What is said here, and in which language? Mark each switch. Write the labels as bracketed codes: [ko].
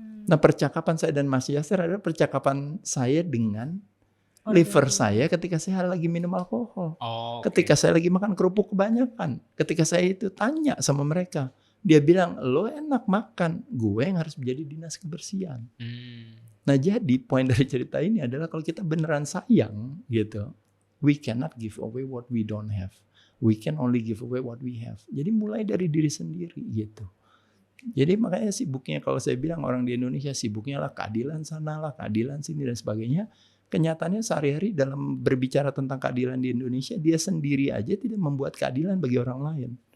[id] Nah percakapan saya dan Mas Yasser adalah percakapan saya dengan liver saya ketika saya lagi minum alkohol. Ketika saya lagi makan kerupuk kebanyakan. Ketika saya itu tanya sama mereka. Dia bilang, lo enak makan. Gue yang harus menjadi dinas kebersihan. Nah jadi poin dari cerita ini adalah kalau kita beneran sayang gitu. [en] We cannot give away what we don't have. We can only give away what we have. [id] Jadi mulai dari diri sendiri gitu. Jadi makanya sibuknya kalau saya bilang orang di Indonesia sibuknya lah keadilan sana lah, keadilan sini dan sebagainya. Kenyataannya sehari-hari dalam berbicara tentang keadilan di Indonesia, dia sendiri aja tidak membuat keadilan bagi orang lain.